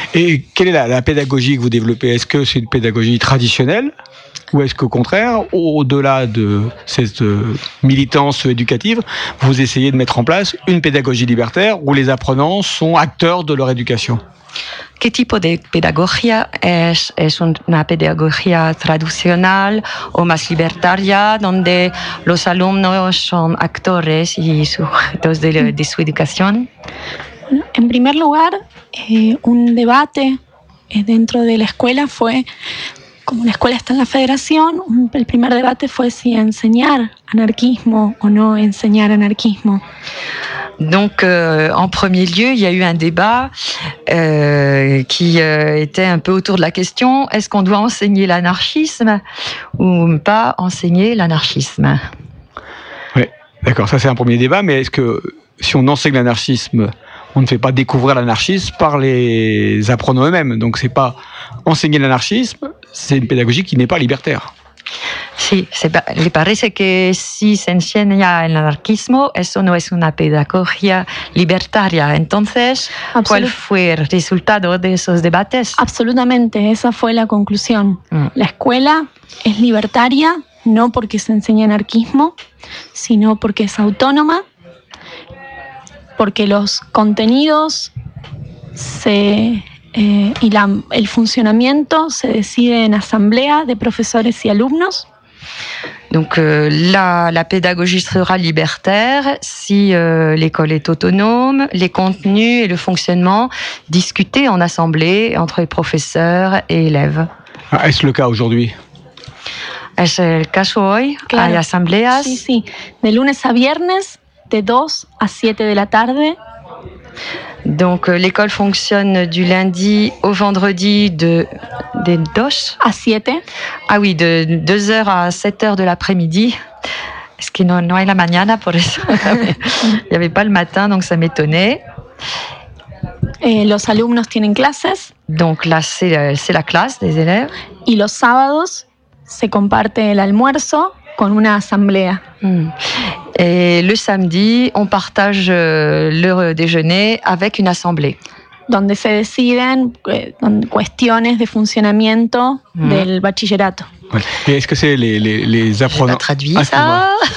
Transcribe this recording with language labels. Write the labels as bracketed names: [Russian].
[French] Et quelle est la pédagogie que vous développez? Est-ce que c'est une pédagogie traditionnelle? Ou est-ce qu'au contraire, au-delà de cette militance éducative, vous essayez de mettre en place une pédagogie libertaire où les apprenants sont acteurs de leur éducation? [Spanish] ¿Qué tipo de pedagogía es? ¿Es una pedagogía tradicional o más libertaria, donde los alumnos son actores y sujetos de su educación? En primer lugar, un debate dentro de la escuela fue... Como la escuela está en la Federación, el primer debate fue si enseñar anarquismo o no enseñar anarquismo. [French] Donc, en premier lieu, il y a eu un débat qui était un peu autour de la question, est-ce qu'on doit enseigner l'anarchisme ou pas enseigner l'anarchisme? Oui, d'accord, ça c'est un premier débat, mais est-ce que si on enseigne l'anarchisme... On ne fait pas découvrir l'anarchisme par les apprenants eux-mêmes. Donc, ce n'est pas enseigner l'anarchisme, c'est une pédagogie qui n'est pas libertaire. [Spanish] Sí, le parece que si se enseña el anarquismo, eso no es una pedagogía libertaria. Entonces, ¿cuál fue el resultado de esos debates? Absolutamente, esa fue la conclusión. La escuela es libertaria, no porque se enseña anarquismo, sino porque es autónoma. Porque los contenidos y el funcionamiento se decide en asamblea de profesores y alumnos. [French] Donc la pédagogie sera libertaire si l'école est autonome, les contenus et le fonctionnement discutés en assemblée entre les professeurs et élèves. Ah, est-ce le cas aujourd'hui? [Spanish] Es el caso hoy. Claro. Hay asambleas. Sí, sí. De lunes a viernes. De 2 a 7 de la tarde [French] Donc l'école fonctionne du lundi au vendredi de 2h à 7h de l'après-midi. Ce qui [Spanish] no hay la mañana, por eso. [French] Il n'y avait pas le matin, donc ça m'étonnait. Et [Spanish] los alumnos tienen clases. [French] Donc là, c'est la classe des élèves. [Spanish] Y los sábados se comparte el almuerzo con una asamblea. [French] Et le samedi, on partage le déjeuner avec une assemblée. [Spanish] Donde se deciden cuestiones de funcionamiento del bachillerato. [French] Ouais. Et est-ce que c'est les apprenants? J'ai pas traduit ça.